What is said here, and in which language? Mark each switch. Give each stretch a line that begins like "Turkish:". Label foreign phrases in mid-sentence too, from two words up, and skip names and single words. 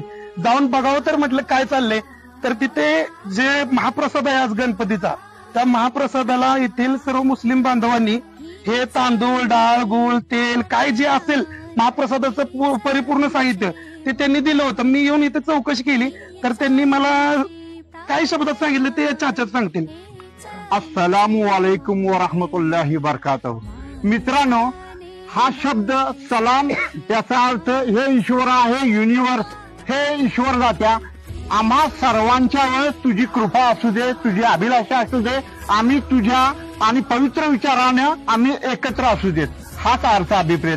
Marathi: जाऊन बघावं तर म्हटलं काय चाललंय, तर तिथे जे महाप्रसाद आहे आज गणपतीचा, त्या महाप्रसादाला येथील सर्व मुस्लिम बांधवांनी हे तांदूळ, डाळ, गूळ, तेल काय जे असेल महाप्रसादाचं परिपूर्ण साहित्य ते त्यांनी दिलं होतं. मी येऊन इथे चौकशी केली तर त्यांनी मला काही शब्दात सांगितलं ते चाचात सांगतील.
Arabic: السلام عليكم ورحمة الله وبركاته.
Marathi: मित्रांनो, हा शब्द सलाम याचा अर्थ हे ईश्वर आहे, युनिवर्स, हे ईश्वर जात्या आम्हा सर्वांच्यावर तुझी कृपा असू दे, तुझी अभिलाषा असू दे, आम्ही तुझ्या आणि पवित्र विचारानं आम्ही एकत्र असू देत, हाच अर्थ अभिप्रेत.